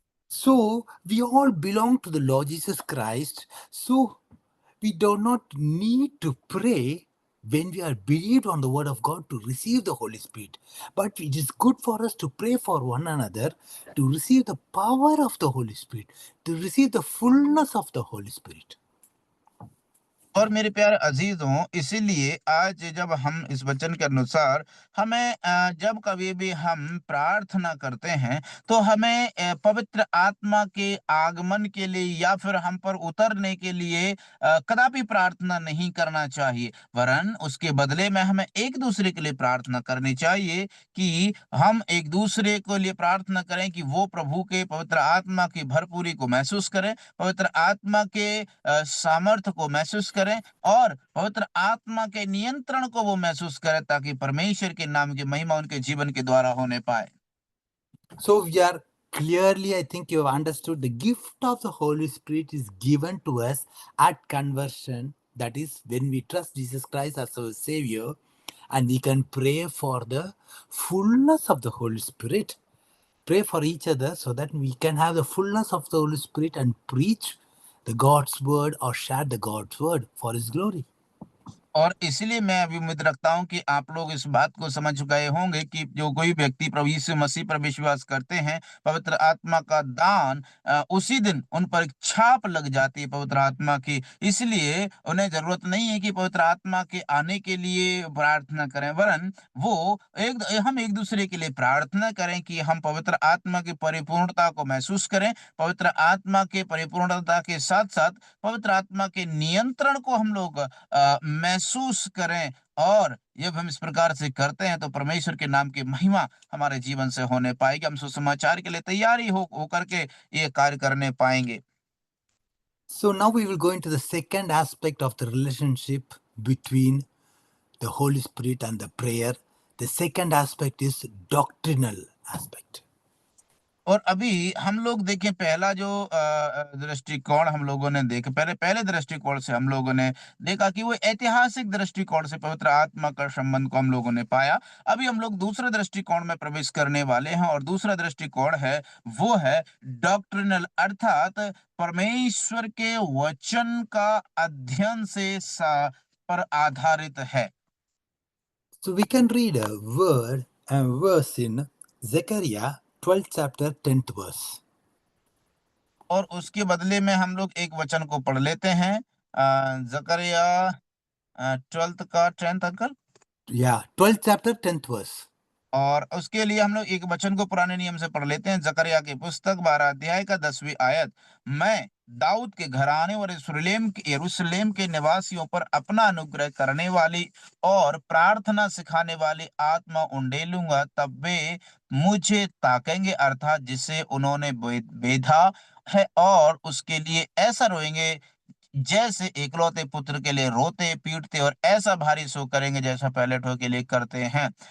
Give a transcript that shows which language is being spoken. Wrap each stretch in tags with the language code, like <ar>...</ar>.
<en>So, we all belong to the Lord Jesus Christ. So, we do not need to pray when we are believed on the word of God to receive the Holy Spirit. But it is good for us to pray for one another to receive the power of the Holy Spirit, to receive the fullness of the Holy Spirit.</en> <hi>और मेरे प्यारे अजीजों, इसीलिए आज जब हम इस वचन के अनुसार हमें जब कभी भी हम प्रार्थना करते हैं तो हमें पवित्र आत्मा के आगमन के लिए या फिर हम पर उतरने के लिए कदापि प्रार्थना नहीं करना चाहिए, वरन उसके बदले में हमें एक दूसरे के लिए प्रार्थना करनी चाहिए कि हम एक दूसरे के लिए प्रार्थना करें कि वो प्रभु के पवित्र आत्मा की भरपूरी को महसूस करें, पवित्र आत्मा के सामर्थ्य को महसूस करें और पवित्र आत्मा के नियंत्रण को वो महसूस करें, ताकि परमेश्वर के नाम की महिमा उनके जीवन के द्वारा होने पाए।</hi> <en>So, we are clearly, I think you have understood the gift of the Holy Spirit is given to us at conversion. That is, when we trust Jesus Christ as our Savior, and we can pray for the fullness of the Holy Spirit. Pray for each other so that we can have the fullness of the Holy Spirit and preach the God's word or share the God's word for His glory.</en> <hi>और इसलिए मैं अभी उम्मीद रखता हूं कि आप लोग इस बात को समझ गए होंगे कि जो कोई व्यक्ति प्रभु यीशु मसीह पर विश्वास करते हैं, पवित्र आत्मा का दान उसी दिन उन पर एक छाप लग जाती है पवित्र आत्मा की। इसलिए उन्हें जरूरत नहीं है कि पवित्र आत्मा के आने के लिए प्रार्थना करें, वरन वो हम एक दूसरे के लिए प्रार्थना करें कि हम पवित्र आत्मा की परिपूर्णता को महसूस करें, पवित्र आत्मा के परिपूर्णता के साथ साथ पवित्र आत्मा के नियंत्रण को हम लोग महसूस करें। और जब हम इस प्रकार से करते हैं तो परमेश्वर के नाम की महिमा हमारे जीवन से होने पाएगी, हम सुसमाचार के लिए तैयारी होकर के ये कार्य करने पाएंगे।</hi> <en>So now we will go into the second aspect of the relationship between the Holy Spirit and the prayer. The second aspect is doctrinal aspect.</en> <hi>और अभी हम लोग देखें, पहला जो दृष्टिकोण हम लोगों ने देखे, पहले पहले दृष्टिकोण से हम लोगों ने देखा कि वो ऐतिहासिक दृष्टिकोण से पवित्र आत्मा का संबंध को हम लोगों ने पाया। अभी हम लोग दूसरे दृष्टिकोण में प्रवेश करने वाले हैं, और दूसरा दृष्टिकोण है, वो है डॉक्ट्रिनल, अर्थात परमेश्वर के वचन का अध्ययन पर आधारित है।</hi> <en>So we can read a word and verse in Zechariah 12th chapter 10th verse.</en> <hi>और उसके बदले में हम लोग एक वचन को पढ़ लेते हैं, जकरिया 12th का 10th uncle.</hi> <en>Yeah, 12th chapter 10th verse.</en> <hi>और उसके लिए हम लोग एक वचन को पुराने नियम से पढ़ लेते हैं, जकरिया की पुस्तक 12 अध्याय का 10वीं आयत। मैं दाऊद के घराने और यरूशलेम के निवासियों पर अपना अनुग्रह करने वाली और प्रार्थना सिखाने वाली आत्मा उंडेलूंगा, तब वे मुझे ताकेंगे, अर्थात जिसे उन्होंने बेधा है, और उसके लिए ऐसा रोएंगे जैसे एकलौते पुत्र के लिए रोते पीटते, और ऐसा भारी शोक करेंगे जैसा पहले ठो के लिए करते हैं।</hi>